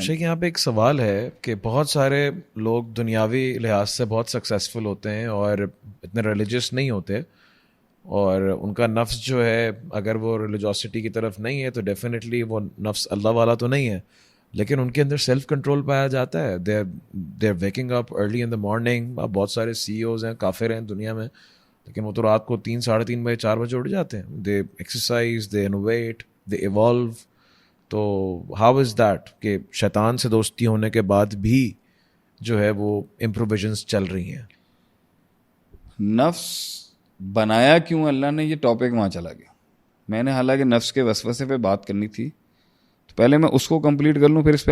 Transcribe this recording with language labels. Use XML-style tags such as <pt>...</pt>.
<ur>شیخ یہاں پہ ایک سوال ہے کہ بہت سارے لوگ دنیاوی لحاظ سے بہت سکسیزفل ہوتے ہیں اور اتنے ریلیجیس نہیں ہوتے, اور ان کا نفس جو ہے اگر وہ ریلیجوسٹی کی طرف نہیں ہے تو ڈیفینیٹلی وہ نفس اللہ والا تو نہیں ہے, لیکن ان کے اندر سیلف کنٹرول پایا جاتا ہے.</ur> <en>They are waking up early in the morning.</en> <ur>بہت سارے سی اوز ہیں, کافر ہیں دنیا میں, لیکن وہ تو رات کو 3, 3:30 بجے, 4 بجے اٹھ جاتے ہیں.</ur> <en>They exercise, they innovate, they evolve.</en> <ur>تو</ur> <en>how is that</en> <ur>کہ شیطان سے دوستی ہونے کے بعد بھی جو ہے وہ امپروویژنس چل رہی ہیں؟ نفس بنایا کیوں اللہ نے, یہ ٹاپک وہاں چلا گیا. میں نے حالانکہ نفس کے وسوسے پہ بات کرنی تھی, تو پہلے میں اس کو کمپلیٹ کر لوں پھر اس پہ.</ur>